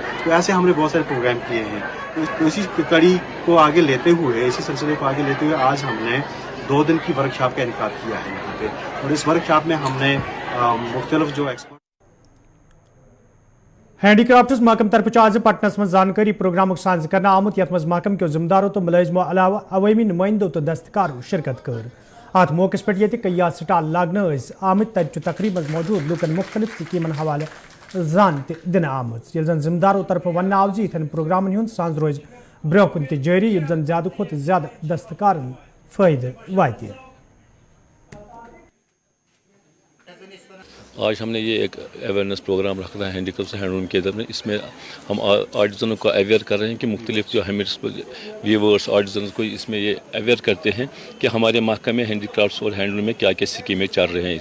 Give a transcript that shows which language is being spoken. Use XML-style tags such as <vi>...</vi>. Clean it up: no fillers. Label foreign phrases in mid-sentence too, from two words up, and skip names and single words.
<hi>तो ऐसे हमने बहुत सारे प्रोग्राम किए हैं। तो इसी कड़ी को आगे लेते हुए, इसी सिलसिले को आगे लेते हुए आज हमने 2 दिन की वर्कशॉप का इनकाद किया है यहाँ पे, और इस वर्कशॉप में हमने मुख्तलिफ जो एक्सपर्ट</hi> <ks>ہینڈی کرافٹس محکمہ طرف آج پٹنس منز جانکاری پروگرام ساز کرنہ آمُت یتھ منز محکمہ کے ذمہ دارن تہٕ ملازمن علاوہ عوامی نمائندن تہٕ دستکارن شرکت کر. اَتھ موقعہ پہ کئی سٹال لاگن آمت، تتھ تقریب موجود لوکن مختلف سکیمن حوالے جان دِن آمت. یہ جن ذمہ دارن طرف ون آو یتھن پروگرامن ہُند ساز روز برونہہ کُن جاری، یہ جن زیادہ خود زیادہ دستکارن فائدے واتے.</ks> <hi>आज हमने ये एक</hi> <en>awareness program</en> <hi>रखा है</hi> <en>handicraft handloom</en> <hi>के इधर में। इसमें हम आर्टिजनों को अवेयर कर रहे हैं कि मुख्तलिफ जो हमें व्यूवर्स आर्टिजन को इसमें ये अवेयर करते हैं कि हमारे महकमे हैंडीक्राफ्ट्स और हैंडलूम में क्या क्या स्कीमें चल रहे हैं।</hi>